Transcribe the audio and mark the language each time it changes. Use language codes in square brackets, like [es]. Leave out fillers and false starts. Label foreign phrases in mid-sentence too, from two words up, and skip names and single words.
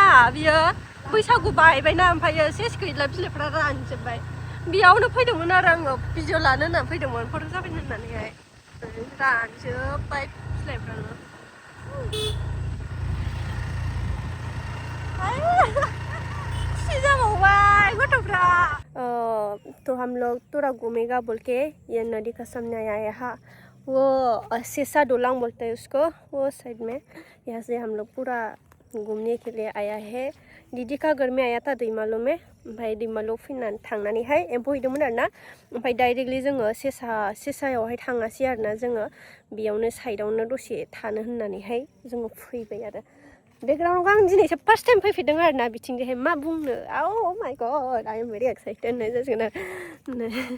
[brx] बियो बैसागु बायबायना, ओमफ्रायो सेस गैला, बिलाइफ्रा रानजोब्बाय। बेयावनो फैदोंमोन आरो आङो भिडिअ लानो होनना फैदोंमोन, फट' साफायनो होननानैहाय। रानजोब्बाय बिलाइफ्रानो। खुसि जाबावबाय गथ'फ्रा। [hi] तो हम लोग थोड़ा घूमेगा बोल के ये नदी का सामने आया है। हाँ वो सेसा डोलांग बोलते हैं उसको, वो साइड में। यहाँ से हम लोग पूरा घूमने के लिए आया है। दीदी का घर में आया था दैमालु में, [brx] ओमफ्राय दैमालु फैनानै थांनानैहाय एम्फौ हैदोंमोन आरोना। ओमफ्राय डाइरेक्टलि जोङो सेसायावहाय थाङासै आरोना, जोङो बेयावनो साइडआवनो दसे थानो होननानैहाय जोङो फैबाय आरो। बेकग्राउन्डआव आं दिनैसो [en] first time [brx] फैफेरदों आरोना बिथिंजायहाय। मा बुंनो, [en] oh my god I am very excited [brx] होननाय जासिगोन आरो।